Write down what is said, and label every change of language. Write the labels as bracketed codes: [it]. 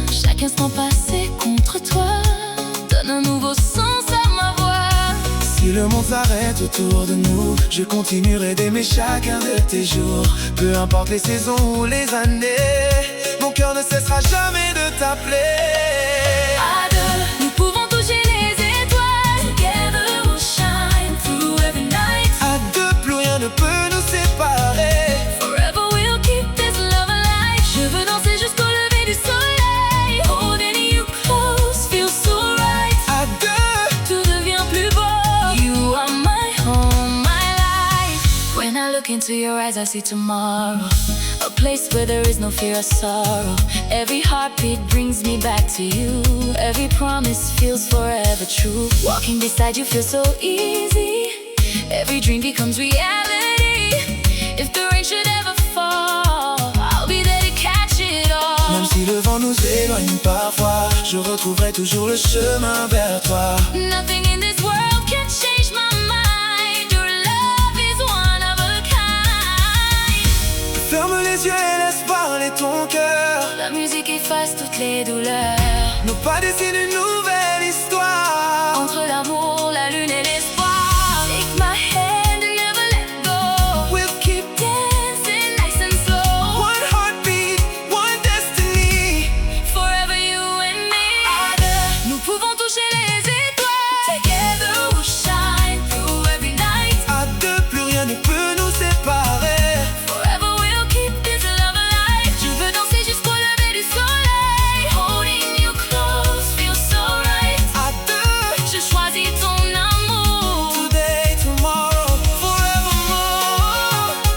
[fr] Chaque instant passé contre toi donne un nouveau sens à ma voix. Si le monde s'arrête autour de nous, je continuerai d'aimer chacun de tes jours. Peu importe les saisons ou les années, mon cœur ne cessera jamais de t'appeler. À deux, nous pouvons toucher les étoiles. [en] Together we'll shine through every night. [fr] À deux, plus rien ne peut nous séparer. [en] Forever we'll keep this love alive. [fr] Je veux danser jusqu'au lever du soleil. [en] Holding you close feels so right. [fr] À deux, Tout devient plus beau. [en] You are my home, my life. When I look into your eyes, I see tomorrow. A place where there is no fear or sorrow. Every heartbeat brings me back to you. Every promise feels forever true. Walking beside you feels so easy. Every dream becomes reality. If the rain should ever fall, I'll be there to catch it all. [fr] même si le vent nous éloigne parfois, je retrouverai toujours le chemin vers toi. [en] Nothing in this world can change my mind. Your love is one of a kind. [fr] Ferme les yeux et laisse parler ton cœur. La musique efface toutes les douleurs. Nos pas dessinent une nouvelle histoire. Entre l'amour, la lune et l'espoir. [en] Take my hand and never let go. We'll keep Dancing nice and slow. one heartbeat, one destiny. Forever you and me. [fr] À deux, nous pouvons toucher les étoiles. [en] Together we'll shine through every night. [fr] À deux, plus rien ne peut nous séparer. [en] Forever we'll keep this love alive. [fr] Je veux danser jusqu'au lever du soleil. [en] Holding you close feels so right. [fr] À deux, Je choisis ton amour. [en] today, tomorrow, forevermore.